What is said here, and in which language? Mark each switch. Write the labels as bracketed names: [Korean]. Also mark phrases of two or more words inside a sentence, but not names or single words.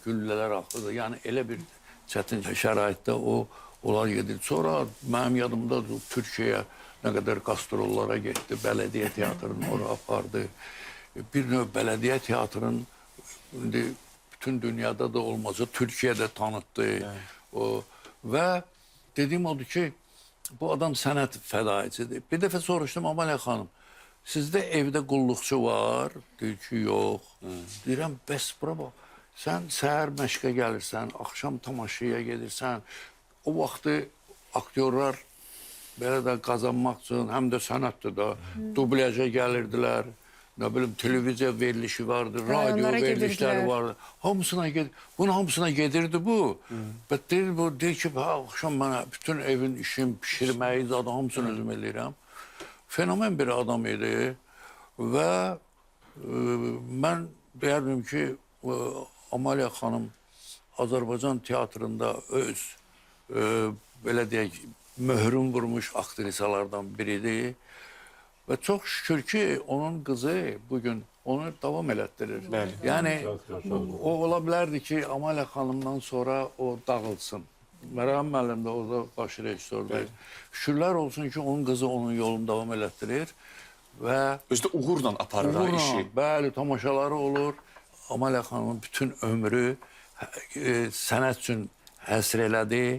[Azerbaijani] Güllələr axırdı. Yəni elə bir çətin şəraitdə onlar gedirdi. Sonra mənim yadımda Türkiyəyə nə qədər qastrollara getdi. Bələdiyyə teatrını ora apardı. Bir növ bələdiyyə teatrının bütün dünyada da olmasa [Turkish] Türkiye'de tanıttı. Ve dediğim oldu ki [Azerbaijani] bu adam sənət fədaicidir. Bir dəfə soruşdum Amalya xanım, sizdə evdə qulluqçu var? Deyir ki, yox. Deyirəm, bəs bura bax, sən səhər məşqə gəlirsən, axşam tamaşaya gedirsən. O vaxtı aktyorlar belə də qazanmaq üçün, həm də sənətdir da, dubləja gəlirdilər. [Turkish] Ne bileyim televizyon verilişi vardı, radyo verilişleri vardı. [Azerbaijani] Bunun hamısına gedirdi bu. Deyir ki, [Turkish] akşam bana bütün evin işim, pişirmeyi, zaten [Azerbaijani] hamısını özüm eləyirəm. Fenomen bir adam idi. [Turkish] Ve ben derdim ki, Amalya Hanım [Azerbaijani] Azərbaycan teatrında öz, belə deyək, möhrün vurmuş aktrisalardan biridir. [Turkish] Ve çok şükür ki onun kızı bugün onu devam elətdirir. Yani o olabilirdi ki Amalya Hanım'dan sonra o dağılsın. [Azerbaijani] Mərhəm müəllim de orada baş rejissordur. Şükürlər olsun ki onun kızı onun yolunu devam elətdirir. Ve Özü də uğurla aparır işi. Bəli, tamaşaları olur. Amalya Hanım'ın bütün ömrü sənət üçün həsr elədi.